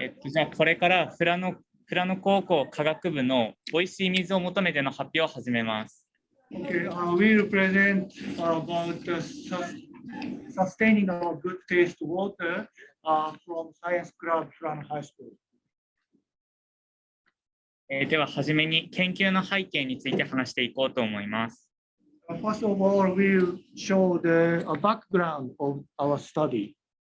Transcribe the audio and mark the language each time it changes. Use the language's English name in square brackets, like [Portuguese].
[Japanese] じゃあこれから富良野高校科学部のおいしい水を求めての発表を始めます。 [English] Okay, we will present about the sustaining of good taste water from Science Club from High School. [Japanese] では初めに研究の背景について話していこうと思います。 [English] First of all, we'll show the background of our study.